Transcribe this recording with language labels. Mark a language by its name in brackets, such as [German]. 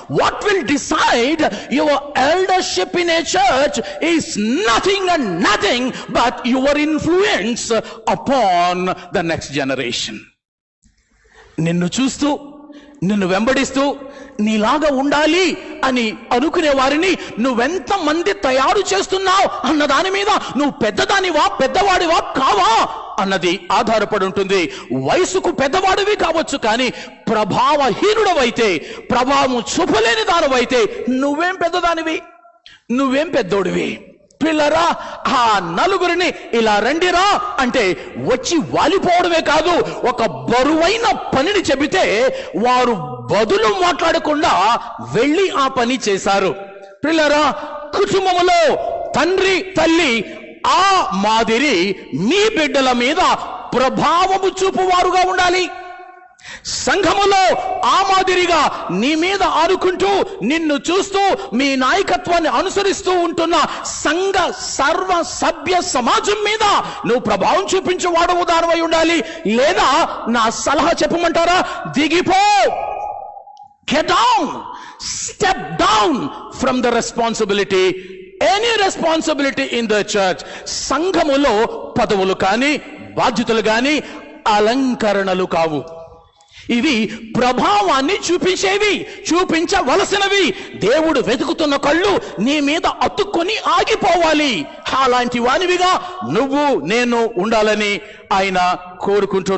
[English] What will decide your eldership in a church is nothing and nothing but your influence upon the next generation. [Telugu] నిన్ను చూస్తూ, నిన్ను వెంబడిస్తూ, నీలాగా ఉండాలి అని అనుకునే వారిని నువ్వెంత మంది తయారు చేస్తున్నావు అన్న దాని మీద నువ్వు పెద్దదానివా, పెద్దవాడివా కావా అన్నది ఆధారపడి ఉంటుంది. వయసుకు పెద్దవాడివి కావచ్చు, కానీ ప్రభావహీనుడవైతే, ప్రభావం చూపలేని దానివైతే నువ్వేం పెద్దదానివి, నువ్వేం పెద్దోడివి. పిల్లరా, ఆ నలుగురిని ఇలా రండిరా అంటే వచ్చి వాలిపోవడమే కాదు, ఒక బరువైన పనిని చెబితే వారు బదులు మాట్లాడకుండా వెళ్ళి ఆ పని చేశారు. పిల్లరా, కుటుంబములో తండ్రి తల్లి ఆ మాదిరి మీ బిడ్డల మీద ప్రభావము చూపువారుగా ఉండాలి. సంఘములో ఆ మాదిరిగా నీ మీద ఆనుకుంటూ, నిన్ను చూస్తూ, మీ నాయకత్వాన్ని అనుసరిస్తూ ఉంటున్న సంఘ సర్వ సభ్య సమాజం మీద నువ్వు ప్రభావం చూపించేవాడు ఉదారమై ఉండాలి. లేదా నా సలహా చెప్పమంటారా? దిగిపో, [English] get down, step down from the responsibility, any responsibility in the church. [Telugu] సంఘములో పదవులు కానీ, బాధ్యతలు కానీ అలంకరణలు కావు. ఇవి ప్రభావాన్ని చూపించేవి, చూపించవలసినవి. దేవుడు వెతుకుతున్న కళ్ళు నీ మీద అతుక్కొని ఆగిపోవాలి. అలాంటి వానివిగా నువ్వు నేను ఉండాలని ఆయన కోరుకుంటున్నాడు.